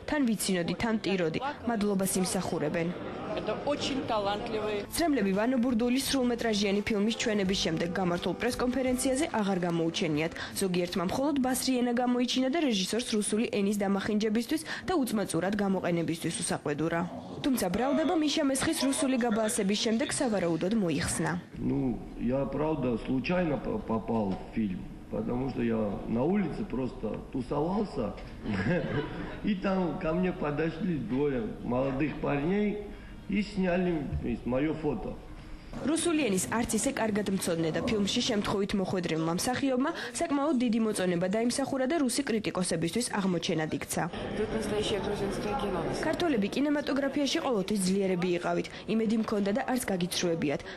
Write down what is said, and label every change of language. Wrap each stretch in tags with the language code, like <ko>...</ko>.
<ka>თან ვიცინოდი, თან ტიროდი, მადლობას იმსახურებენ. ცრემლები ვანო ბურდულის სრულმეტრაჟიანი ფილმის ჩვენების შემდეგ გამართულ პრესკონფერენციაზე აღარ გამოუჩენიათ. ზოგიერთმა მხოლოდ ბასრი ენა გამოიჩინა და რეჟისორს რუსული ენის დამახინჯებისთვის და უწმაწურად გამოყენებისთვის უსაყვედურა. თუმცა ბრალდება მიშა მესხის რუსული გაბაასების შემდეგ სავარაუდოდ მოიხსნა.</ka> <ru>Я правда случайно попал в фильм, потому что я на улице просто тусовался, и там ко мне подошли двое молодых парней и сняли моё фото.</ru> <ka>რუსული ენის არც ისე კარგად მცოდნე და ფილმში შემთხვევით მოხვედრილმა მსახიობმა საკმაოდ დიდი მოწონება დაიმსახურა და რუსი კრიტიკოსებისთვის აღმოჩენად იქცა. ქართველები კინემატოგრაფიაში ყოველთვის ძლიერები იყავით, იმედი მქონდა და არც გაგიცრუებიათ.</ka>